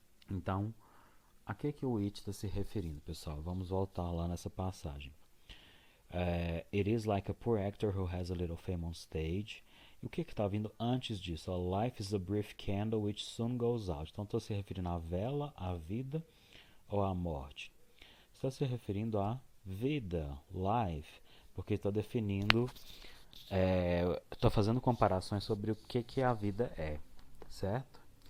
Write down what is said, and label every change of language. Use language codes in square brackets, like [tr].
[pt] Então, a que o it está se referindo, pessoal? Vamos voltar lá nessa passagem. [en] It is like a poor actor who has a little fame on stage. [pt] E o que está vindo antes disso? [en] Life is a brief candle which soon goes out. [pt] Então, estou se referindo à vela, à vida ou à morte? Está se referindo à vida, life, porque está definindo, estou fazendo comparações sobre o que a vida é, certo?